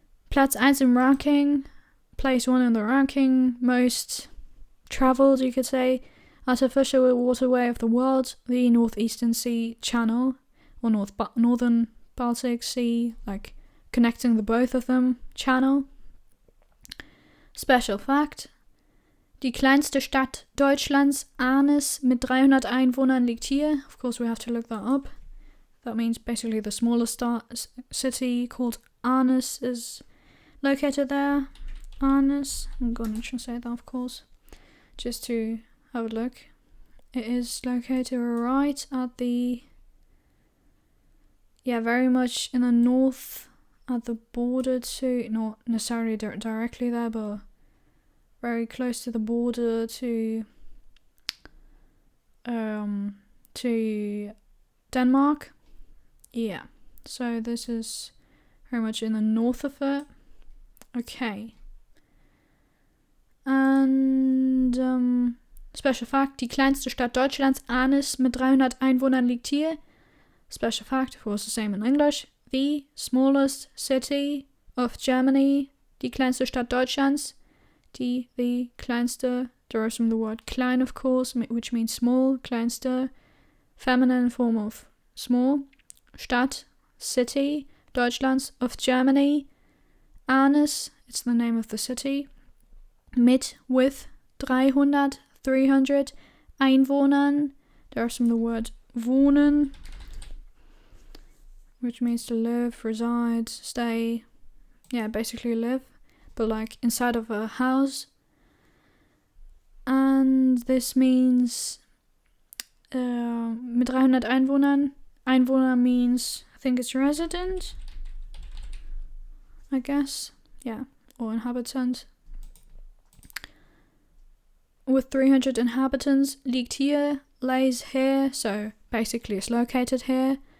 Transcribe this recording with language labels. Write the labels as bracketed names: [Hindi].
[German] Platz 1 im ranking, [English] place 1 in the ranking, most travelled, you could say, artificial waterway of the world, the Northeastern Sea Channel, or Northern Baltic Sea, like connecting the both of them, channel. Special fact, [German] Die kleinste Stadt Deutschlands, Arnes, mit 300 Einwohnern liegt hier. [English] Of course, we have to look that up. That means basically the smallest city called Arnes is located there. Arnes. I'm gonna translate that, of course, just to have a look. It is located right at the, very much in the north, at the border to, not necessarily directly there, but very close to the border to Denmark. Yeah, so this is very much in the north of it. Okay. And special fact, [German] die kleinste Stadt Deutschlands, Arnes, mit 300 Einwohnern liegt hier. [English] Special fact, of course the same in English. The smallest city of Germany, [German] die kleinste Stadt Deutschlands, [English] the kleinste, derives from the word klein, of course, which means small, kleinste, feminine form of small, Stadt, city, Deutschlands, of Germany, Arnes, it's the name of the city, with 300 Einwohnern, derives from the word wohnen, which means to live, reside, stay, basically live, but like inside of a house. And this means [German] mit 300 Einwohnern. [English] Einwohner means, I think it's resident, I guess, or inhabitant. With 300 inhabitants, [German] liegt hier, [English] lays here, so basically it's located here.